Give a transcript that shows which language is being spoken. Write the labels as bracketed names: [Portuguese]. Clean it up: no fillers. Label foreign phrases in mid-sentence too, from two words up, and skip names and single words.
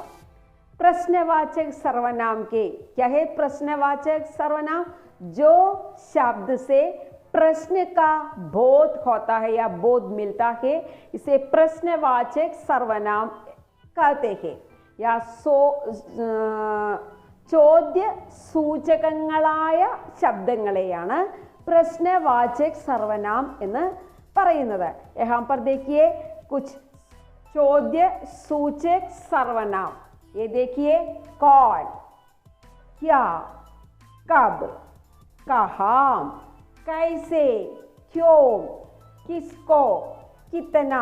[Hindi] प्रश्नवाचक सर्वनाम के क्या है? प्रश्नवाचक सर्वनाम जो शब्द से प्रश्न का बोध होता है या बोध मिलता है, इसे प्रश्नवाचक सर्वनाम कहते हैं। [Malayalam] या ചോദ്യ സൂചകങ്ങളായ ശബ്ദങ്ങളെയാണ് [Hindi] प्रश्नवाचक सर्वनाम [Malayalam] എന്ന് പറയുന്നത്। [Hindi] यहाँ पर देखिए कुछ ചോദ്യ सूचक सर्वनाम। ये देखिए कौन, क्या, कब, कहाँ, कैसे, क्यों, किसको, कितना।